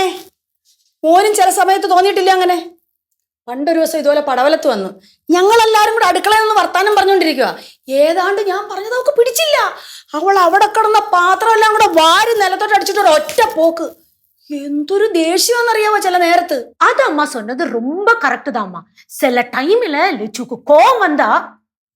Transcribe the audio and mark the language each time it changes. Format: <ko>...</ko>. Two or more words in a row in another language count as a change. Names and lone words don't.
<ml>മോനും ചില സമയത്ത് തോന്നിയിട്ടില്ല അങ്ങനെ? പണ്ടൊരു ദിവസം ഇതുപോലെ പടവലത്ത് വന്നു, ഞങ്ങളെല്ലാരും കൂടെ അടുക്കളയിൽ നിന്ന് വർത്താനം പറഞ്ഞോണ്ടിരിക്കുക. ഏതാണ്ട് ഞാൻ പറഞ്ഞത് അവൾക്ക് പിടിച്ചില്ല. അവൾ അവിടെ കിടന്ന പാത്രം എല്ലാം കൂടെ വാരി നിലത്തോട്ട് അടിച്ചിട്ട് ഒറ്റ പോക്ക്. എന്തൊരു ദേഷ്യമാണെന്നറിയാവോ ചില നേരത്ത്.</ml> <ta>அது அம்மா சொன்னது ரொம்ப கரெக்ட் தான்மா. சில டைம்ல லெச்சுக்கு கோவம் வந்தா</ta>